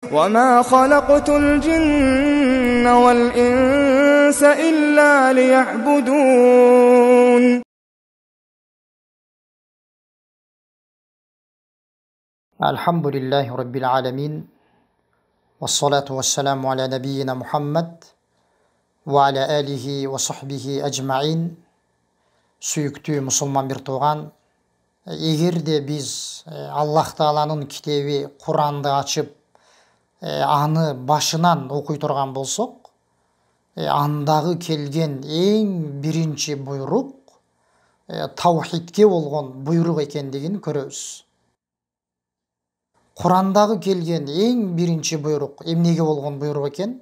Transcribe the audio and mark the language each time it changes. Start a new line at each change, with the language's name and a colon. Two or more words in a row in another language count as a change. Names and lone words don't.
Arabic: وما خلقت الجن والإنس إلا ليعبدون. الحمد لله رب العالمين والصلاة والسلام على نبينا محمد وعلى آله وصحبه أجمعين.
Kyrgyz: Сүйіктүү мұсылман бір туған, егерде біз Аллах Тааланын китеби Құранды ачып, аны башынан окуй турган болсок, андағы келген ең биринчи буйрук таухидке болгон буйрук экендигин көрөбүз. Құрандағы келген ең биринчи буйрук эмнеге болгон буйрук экен?